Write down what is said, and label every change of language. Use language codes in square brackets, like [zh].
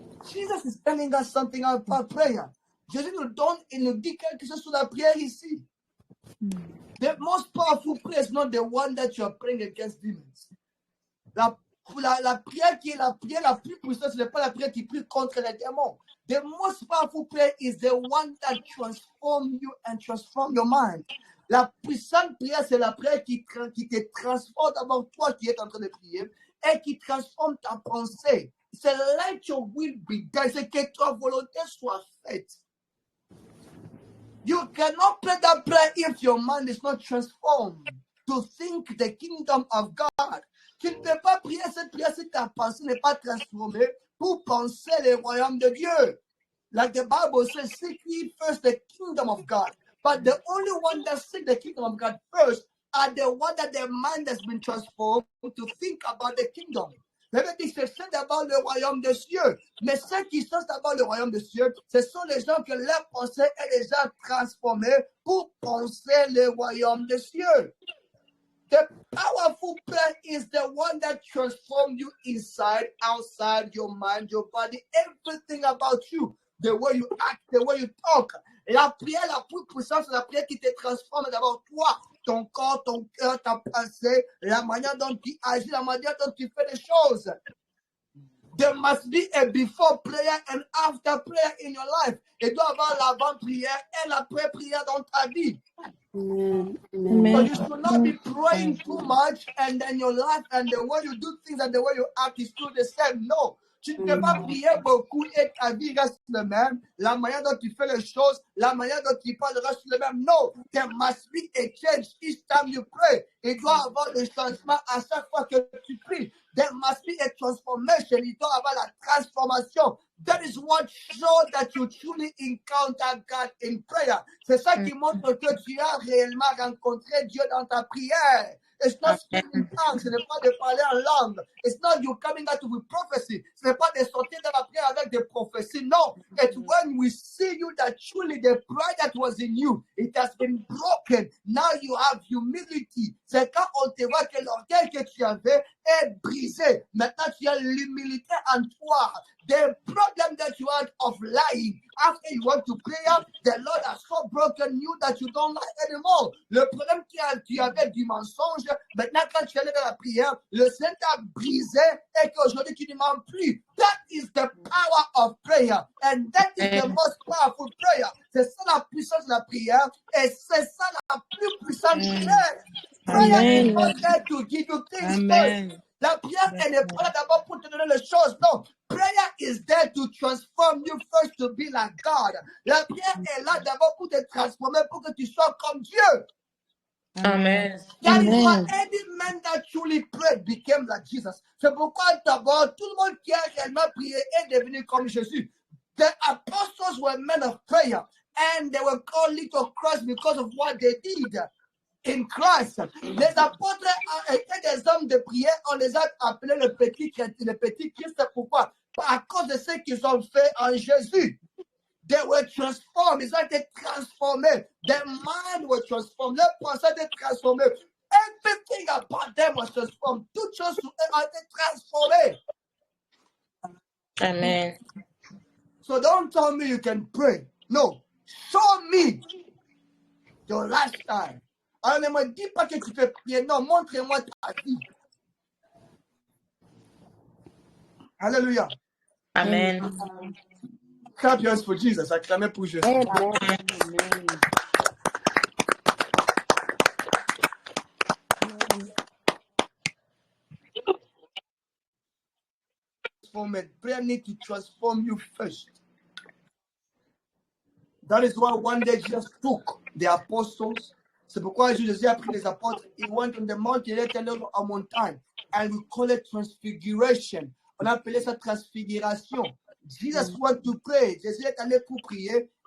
[en] Jesus is telling us something about prayer. [fr] Jésus nous dit quelque chose sur la prière ici. [en] The most powerful prayer is not the one that you are praying against demons. [fr] La prière qui est la prière la plus puissante, ce n'est pas la prière qui prie contre les démons. [en] The most powerful prayer is the one that transforms you and transforms your mind. [fr] La puissante prière, c'est la prière qui te transforme d'abord toi qui es en train de prier et qui transforme ta pensée. C'est [en] let your will be done, [fr] c'est que ta volonté soit faite. [en] You cannot pray that prayer if your mind is not transformed to think the kingdom of God. [fr] Tu ne peux pas prier cette prière si ta pensée n'est pas transformée pour penser le royaume de Dieu. [en] Like the Bible says, seek ye first the kingdom of God. But the only one that seek the kingdom of God first are the one that their mind has been transformed to think about the kingdom. [fr] La Bible dit que c'est d'abord le royaume des cieux. Mais ceux qui cherchent d'abord le royaume des cieux, ce sont les gens que leur pensée est déjà transformée pour penser le royaume des cieux. [en] The powerful prayer is the one that transforms you inside, outside, your mind, your body, everything about you. The way you act, the way you talk. [fr] La prière la plus puissante, c'est la prière qui te transforme d'abord toi, ton corps, ton cœur, ta pensée, la manière dont tu agis, la manière dont tu fais les choses. [en] There must be a before prayer and after prayer in your life. [fr] Il doit y avoir l'avant-prière et l'après-prière dans ta vie. [en] Amen. So you should not be praying too much and then your life and the way you do things and the way you act is still the same. No. [fr] Tu ne peux pas prier beaucoup et ta vie reste le même. La manière dont tu fais les choses, la manière dont tu parles reste le même. [en] No. There must be a change each time you pray. [fr] Il doit y avoir des changements à chaque fois que tu pries. [en] There must be a transformation. [fr] Il doit y avoir la transformation. [en] That is what shows that you truly encounter God in prayer. [fr] C'est ça qui montre que tu as réellement rencontré Dieu dans ta prière. [en] It's not speaking tongues. [fr] Ce n'est pas de parler en langue. [en] It's not you coming out with prophecy. [fr] Ce n'est pas de sortir dans la prière avec des prophéties. [en] No. It's when we see you that truly the pride that was in you, it has been broken. Now you have humility. [fr] C'est quand on te voit que l'orgueil que tu avais est brisé. Maintenant tu as l'humilité en toi. [en] The problem that you had of lying, after you went to prayer, the Lord has so broken you that you don't lie anymore. [fr] Le problème que tu avais du mensonge, maintenant quand tu allais dans la prière, le Seigneur t'a brisé et qu'aujourd'hui tu ne mens plus. [en] That is the power of prayer. And that is the most powerful prayer. [fr] C'est ça la puissance de la prière et c'est ça la plus puissante prière. [en] Prayer is not there to give you things first. [fr] La prière, elle n'est pas là d'abord pour te donner les choses. Non. [en] Prayer is there to transform you first to be like God. [fr] La prière est là d'abord pour te transformer, pour que tu sois comme Dieu. [en] Amen. That is why any man that truly prayed became like Jesus. [fr] C'est pourquoi d'abord, tout le monde qui a réellement prié est devenu comme Jésus. [en] The apostles were men of prayer and they were called little Christ because of what they did. In Christ. [fr] Les apôtres étaient des hommes de prière, on les a appelés le petit Christ. Pourquoi? À cause de ce qu'ils ont fait en Jésus. [en] They were transformed. [fr] Ils ont été transformés. [en] Their mind was transformed. [fr] Leur pensée a été transformée. [en] Everything about them was transformed. [fr] Toutes choses ont été transformées. [en] Amen. So don't tell me you can pray. No. Show me your lifestyle. [fr] Alors ne me dis pas que tu fais prier. Non, montre-moi ta vie. Alléluia. [en] Amen. Clap your hands for Jesus. [fr] Acclamez pour Jésus. [en] Prayer needs to transform you first. That is why one day Jesus took the apostles. [fr] C'est pourquoi Jésus a pris les apôtres. [en] He went on the mountain, [fr] il est allé en montagne. [en] And we call it transfiguration. [fr] On appelait ça transfiguration. [en] Jesus went to pray. [fr] Jésus est allé pour prier.